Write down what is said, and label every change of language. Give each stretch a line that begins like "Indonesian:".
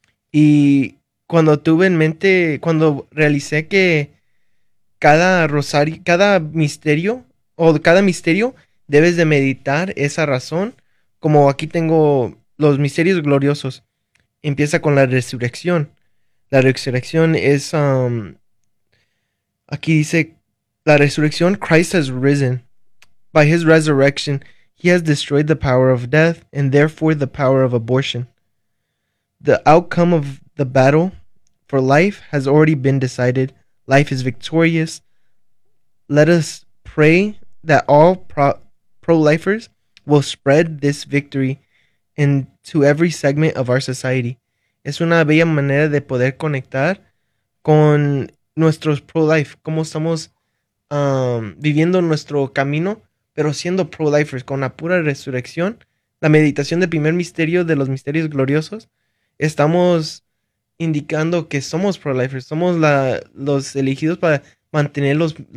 Spanish: Y cuando tuve en mente, cuando realicé que cada rosario, cada misterio, o cada misterio, debes de meditar esa razón, como aquí tengo los misterios gloriosos. Empieza con la resurrección. La resurrección es, aquí dice, la resurrección,
English: Christ has risen. By his resurrection, he has destroyed the power of death and therefore the power of abortion. The outcome of the battle for life has already been decided. Life is victorious. Let us pray that all pro-lifers will spread this victory into every segment of our society.
Spanish: Es una bella manera de poder conectar con nuestros pro-life, cómo estamos viviendo nuestro camino, pero siendo pro-lifers con la pura resurrección, la meditación del primer misterio de los misterios gloriosos, estamos indicando que somos pro-lifers, somos los elegidos para mantener los